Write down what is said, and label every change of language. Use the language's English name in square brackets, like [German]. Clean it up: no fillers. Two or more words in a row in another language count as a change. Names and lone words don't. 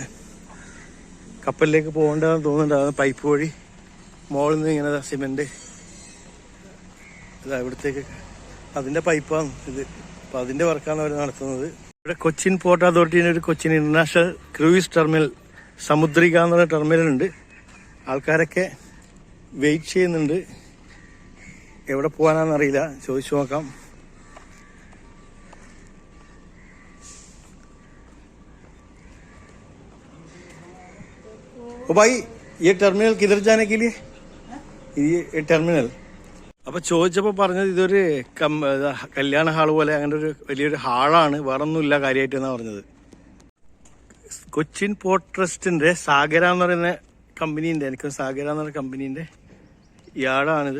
[Malayalam] കപ്പലിലേക്ക് പോകേണ്ടതെന്ന് തോന്നുന്നുണ്ട്. പൈപ്പ് വഴി മുകളിൽ നിന്ന് ഇങ്ങനെ സിമെന്റ് ഇതാ ഇവിടത്തേക്ക്, അതിന്റെ പൈപ്പാണ് ഇത്. അപ്പം അതിന്റെ വർക്കാണ് അവർ നടത്തുന്നത്. ഇവിടെ കൊച്ചിൻ പോർട്ട് അതോറിറ്റിയുടെ ഒരു കൊച്ചിൻ ഇന്റർനാഷണൽ ക്രൂയിസ് ടെർമിനൽ, സമുദ്രിക എന്ന് പറഞ്ഞ ടെർമിനൽ ഉണ്ട്. ആൾക്കാരൊക്കെ വെയിറ്റ് ചെയ്യുന്നുണ്ട്. എവിടെ പോകാനാണെന്നറിയില്ല, ചോദിച്ചു നോക്കാം. [Hindi] ओ भाई, ये टर्मिनल किधर जाने के लिए? ये टर्मिनल. [Malayalam] അപ്പൊ ചോദിച്ചപ്പോൾ പറഞ്ഞത് ഇതൊരു കല്യാണ ഹാൾ പോലെ, അങ്ങനെ ഒരു വലിയൊരു ഹാളാണ്, വേറൊന്നുമില്ല കാര്യമായിട്ട് എന്നാണ് പറഞ്ഞത്. കൊച്ചിൻ പോർട്ട് ട്രസ്റ്റിന്റെ സാഗര എന്ന് പറയുന്ന കമ്പനീന്റെ, എനിക്ക് സാഗര എന്ന് പറയുന്ന കമ്പനീന്റെ യാർഡാണിത്.